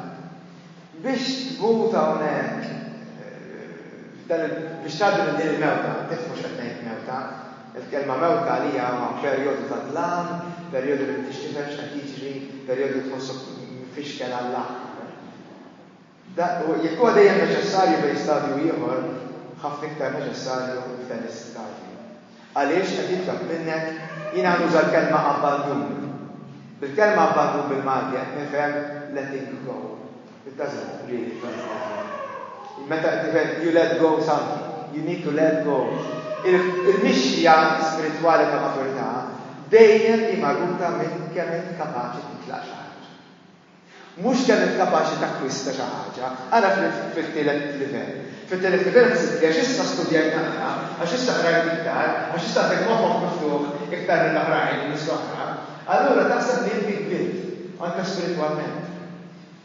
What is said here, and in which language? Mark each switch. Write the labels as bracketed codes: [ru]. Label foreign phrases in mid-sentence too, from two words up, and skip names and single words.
[mt] Biex tmut hawnhekk biex tgħaddi din il-mewta, tifhmu x'qed ngħid mewta, il-kelma mewta għalija huwa perjodu ta' dlam, perjodu li tixtifel x'qed jiġri, perjodu tħossok mfixkel għall-aħħar. Jekk huwa dejjem neċessarju bejn stadju ieħor, ħafna iktar neċessarju f'dan is-stadju. Għaliex qed jitlob minnek jien nuża l-kelma abbandun. Bil-kelma abbandun bil-Malti qed nifhem [en] letting go. It doesn't really meta you let go something, you need to let go. [mt] Il-mixja spirituali ta' maturità dejjem imarruta minn kemm int kapaċi titlaq xi ħaġa. Mhux kemm int kapaċi takkwista xi ħaġa, ara fil-tielet livell. Fil-tielet livell ħsibt għax issa studjajt naqra, għax issa qrajt iktar, għax issa tek moħħok miftuħ iktar minn l-oħrajn nies l-oħra, allura taħseb li inti kbirt anke spiritwalment.